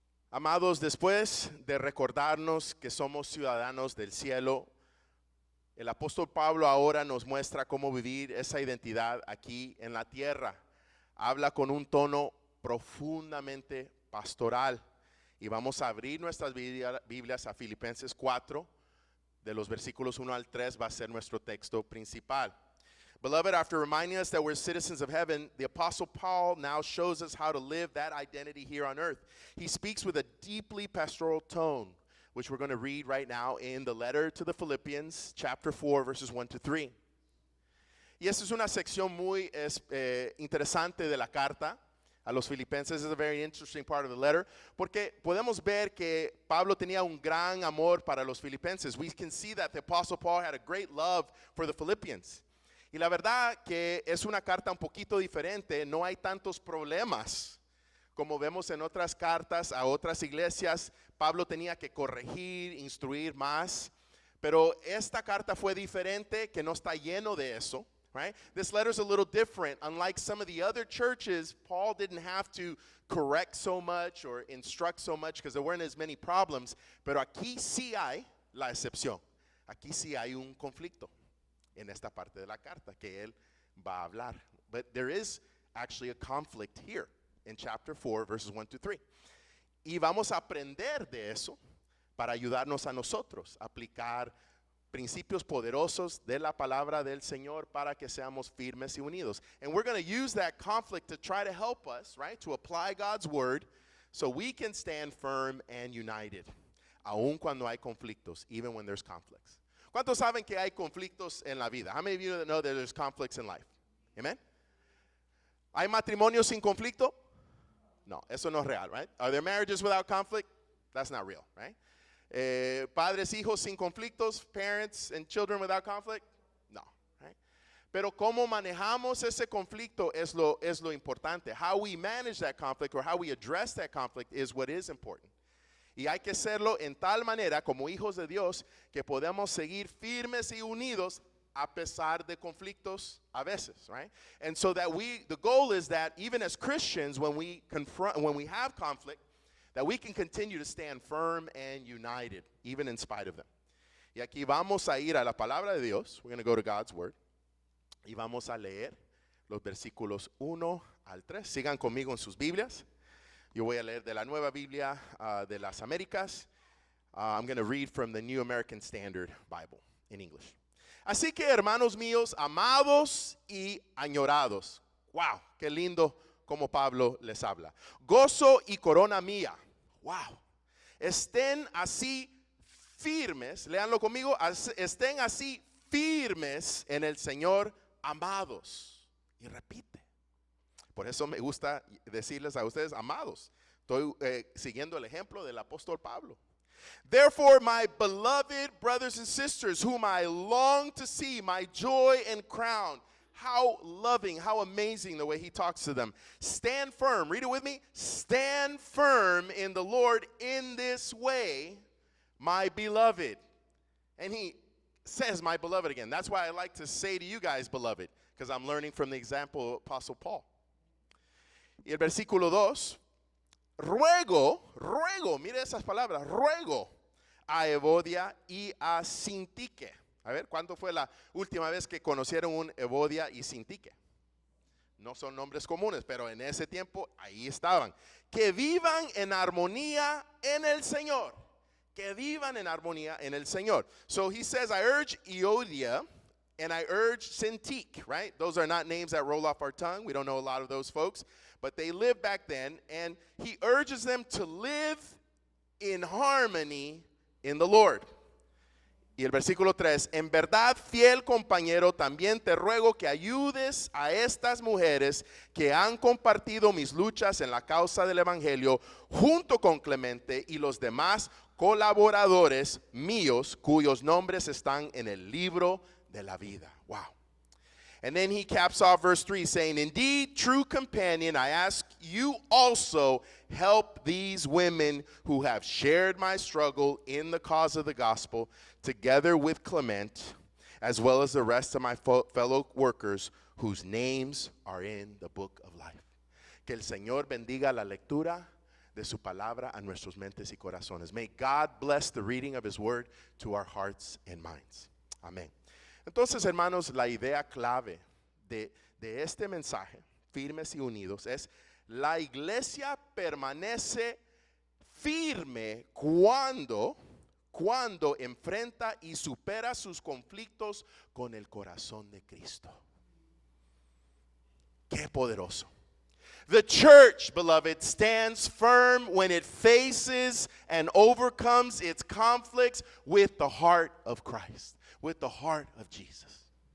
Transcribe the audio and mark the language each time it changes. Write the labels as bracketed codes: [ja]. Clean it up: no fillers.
[es] Amados, después de recordarnos que somos ciudadanos del cielo, el apóstol Pablo ahora nos muestra cómo vivir esa identidad aquí en la tierra. Habla con un tono profundamente pastoral. Y vamos a abrir nuestras Biblias a Filipenses 4, de los versículos 1 al 3 va a ser nuestro texto principal. [en] Beloved, after reminding us that we're citizens of heaven, the Apostle Paul now shows us how to live that identity here on earth. He speaks with a deeply pastoral tone, which we're going to read right now in the letter to the Philippians, chapter 4, verses 1 to 3. [es] Y esta es una sección muy interesante de la carta a los filipenses. [en] It's a very interesting part of the letter, [es] porque podemos ver que Pablo tenía un gran amor para los filipenses. [en] We can see that the Apostle Paul had a great love for the Philippians. [es] Y la verdad que es una carta un poquito diferente, no hay tantos problemas como vemos en otras cartas a otras iglesias. Pablo tenía que corregir, instruir más, pero esta carta fue diferente, que no está lleno de eso, right? [en] This letter is a little different. Unlike some of the other churches, Paul didn't have to correct so much or instruct so much because there weren't as many problems, [es] pero aquí sí hay la excepción. Aquí sí hay un conflicto en esta parte de la carta que él va a hablar. [en] But there is actually a conflict here in chapter 4, verses 1 to 3. [es] Y vamos a aprender de eso para ayudarnos a nosotros a aplicar principios poderosos de la palabra del Señor para que seamos firmes y unidos. [en] And we're going to use that conflict to try to help us, right, to apply God's word so we can stand firm and united, [es] aun cuando hay conflictos, [en] even when there's conflicts. [es] ¿Cuántos saben que hay conflictos en la vida? [en] How many of you know that there's conflicts in life? Amen. [es] ¿Hay matrimonios sin conflicto? No, eso no es real, right? [en] Are there marriages without conflict? That's not real, right? [es] Padres, hijos sin conflictos, [en] parents and children without conflict? No, right? [es] Pero cómo manejamos ese conflicto es lo importante. [en] How we manage that conflict or how we address that conflict is what is important. [es] Y hay que hacerlo en tal manera como hijos de Dios que podemos seguir firmes y unidos a pesar de conflictos a veces, right? [en] And so that the goal is that even as Christians, when we have conflict, that we can continue to stand firm and united, even in spite of them. [es] Y aquí vamos a ir a la palabra de Dios. [en] We're going to go to God's word. [es] Y vamos a leer los versículos 1 al 3. Sigan conmigo en sus Biblias. Yo voy a leer de la Nueva Biblia de las Américas. [en] I'm going to read from the New American Standard Bible in English. [es] Así que, hermanos míos, amados y añorados. Wow, qué lindo como Pablo les habla. Gozo y corona mía. Wow. Estén así firmes, léanlo conmigo, estén así firmes en el Señor, amados. Y repite. Por eso me gusta decirles a ustedes, amados. Estoy siguiendo el ejemplo del apóstol Pablo. [en] Therefore, my beloved brothers and sisters, whom I long to see, my joy and crown. How loving, how amazing the way he talks to them. Stand firm. Read it with me. Stand firm in the Lord in this way, my beloved. And he says, my beloved again. That's why I like to say to you guys, beloved, because I'm learning from the example of Apostle Paul. [es] Y el versículo 2, ruego, mire esas palabras, ruego a Evodia y a Sintique. A ver, ¿cuándo fue la última vez que conocieron un Evodia y Sintique? No son nombres comunes, pero en ese tiempo ahí estaban. Que vivan en armonía en el Señor. Que vivan en armonía en el Señor. [en] So he says, I urge Eodia and I urge Sintique, right? Those are not names that roll off our tongue. We don't know a lot of those folks. But they lived back then, and he urges them to live in harmony in the Lord. [es] Y el versículo 3, en verdad, fiel compañero, también te ruego que ayudes a estas mujeres que han compartido mis luchas en la causa del Evangelio, junto con Clemente y los demás colaboradores míos, cuyos nombres están en el libro de la vida. Wow. [en] And then he caps off verse 3 saying, indeed, true companion, I ask you also help these women who have shared my struggle in the cause of the gospel, together with Clement, as well as the rest of my fellow workers whose names are in the book of life. [es] Que el Señor bendiga la lectura de su palabra a nuestras mentes y corazones. [en] May God bless the reading of his word to our hearts and minds. [es] Amén. Entonces, hermanos, la idea clave de este mensaje, firmes y unidos, es: la iglesia permanece firme cuando enfrenta y supera sus conflictos con el corazón de Cristo. Qué poderoso. [en] The church, beloved, stands firm when it faces and overcomes its conflicts with the heart of Christ, with the heart of Jesus.